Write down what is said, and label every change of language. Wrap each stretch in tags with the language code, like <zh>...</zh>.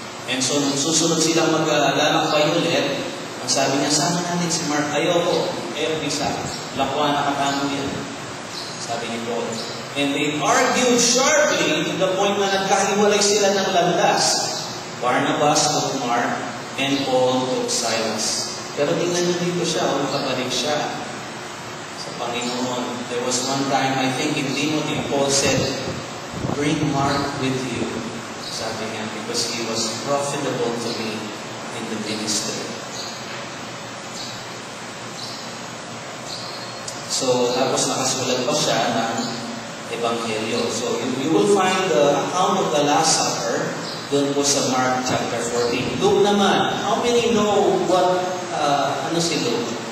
<en>And so,</en> <tl>nung susunod silang maglalakbay ulit, ang sabi niya, sama natin si Mark. Ayoko, bisa. Lakwa na katamo yan. Sabi ni Paul.</tl> <en>And they argued sharply to the point</en> <tl>na nagkahiwalay sila ng landas.</tl> <en>Barnabas took Mark and Paul took Silas.</en> <tl>Pero tingnan niyo dito siya, nakabalik siya sa Panginoon.</tl> <en>There was one time, I think in Timothy, Paul said, bring Mark with you.</en> <tl>Sabi niya,</tl> <en>because he was profitable to me in the ministry.</en> <tl>So, tapos nakasulat pa siya ng Ebanghelyo.</tl> <en>So, you will find the account of the Last Supper</en> <tl>doon po sa</tl> <en>Mark chapter 14. Luke naman, how many know what,</en> <tl>ano si</tl> <en>Luke?</en>